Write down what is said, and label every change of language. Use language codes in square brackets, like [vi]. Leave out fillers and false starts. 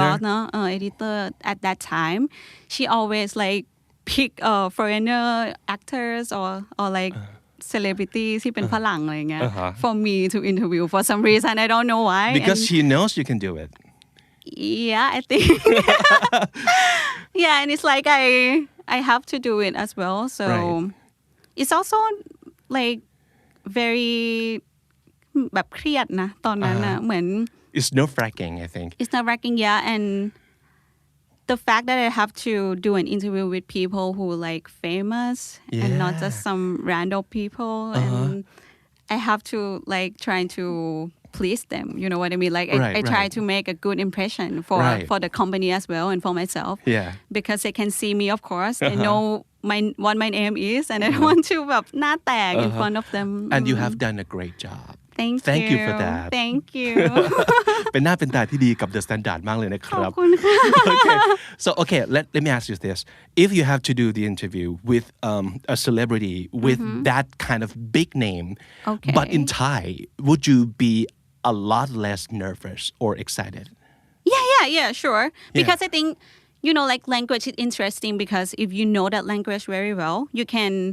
[en] boss เนอะeditor at that time, she always like pick foreigner actors or like celebrities ที่เป็นฝรั่งอะไรเงี้ย for me to interview for some reason I don't know why because and she knows you can do it yeah I think yeah and it's like I have to do it as well so Right. it's also like very [th] แบบเครียดนะตอนนั้นนะเหมือน [en] it's nerve-wracking I think it's not wrecking yeah and the fact that I have to do an interview with people who like famous and not just some random people and I have to like trying to please them you know what I mean like I try to make a good impression for the company as well and for myself Yeah. because they can see me of course they know what my name is and I don't want to [th] แบบหน้าแตก [en] in front of them and you have done a great job Thank you for that Thank you [th] เป็นหน้าเป็นตาที่ดีกับ The Standard มากเลยนะค ขอ รั บบ คุณค่ะ [en] okay let me ask you this if you have to do the interview with a celebrity with that kind of big name Okay. but in Thai would you be a lot less nervous or excited Yeah, sure. Because I think, you know, like language is interesting because if you know that language very well, you can